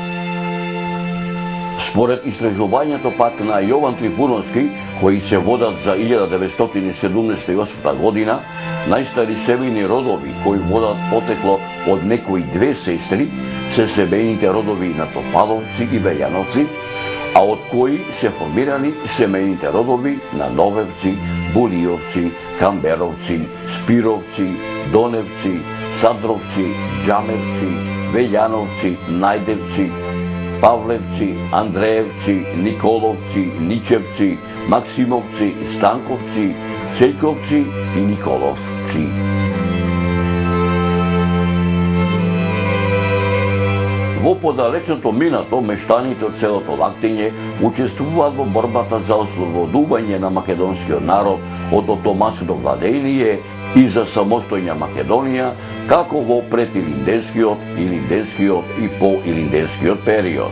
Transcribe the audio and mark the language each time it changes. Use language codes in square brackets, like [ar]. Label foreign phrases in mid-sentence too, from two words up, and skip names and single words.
[mk] Според истражувањето пак на Јован Трифуновски, кои се водат за 1978 година, најстари семејни родови кои водат потекло од некои две сестри се семејните родови на Топаловци и Вељановци, а од кои се формирани семејните родови на Новевци, Булиовци, Камберовци, Спировци, Доневци, Садровци, Џамевци, Вељановци, Најдевци, Павлевци, Андреевци, Николовци, Ничевци, Максимовци, Станковци, Цејковци и Николовци. Во подалечното минато, мештаните од селото Лактиње учествуваат во борбата за ослободување на македонскиот народ од отоманското владење и за самостојна Македонија, како во предилинденскиот, илинденскиот и поилинденскиот период.